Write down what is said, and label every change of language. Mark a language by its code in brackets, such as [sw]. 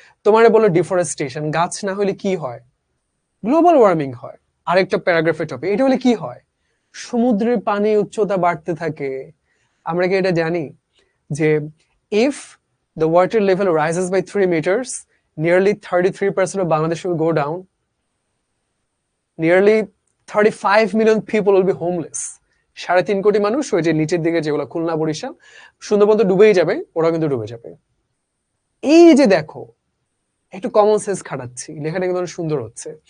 [bn] তোমারে বলো ডিফরেস্টেশন, গাছ না হলে কি হয়? গ্লোবাল ওয়ার্মিং হয়। আরেকটা প্যারাগ্রাফের টপিক, এটা হলে কি হয়? সমুদ্রের পানি উচ্চতা বাড়তে থাকে। আমরা কি এটা জানি যে [en] If the water level rises by 3 meters, nearly 33% of Bangladesh will go down. Nearly 35 million people will be homeless. [bn] 3.5 কোটি মানুষ ওই যে নিচের দিকে যেগুলো খুলনা, বরিশাল, সুন্দরবন তো ডুবেই যাবে, ওরা কিন্তু ডুবে যাবে। এই যে দেখো, একটু কমন সেন্স খাটাচ্ছি, লেখাটা কিন্তু অনেক সুন্দর হচ্ছে।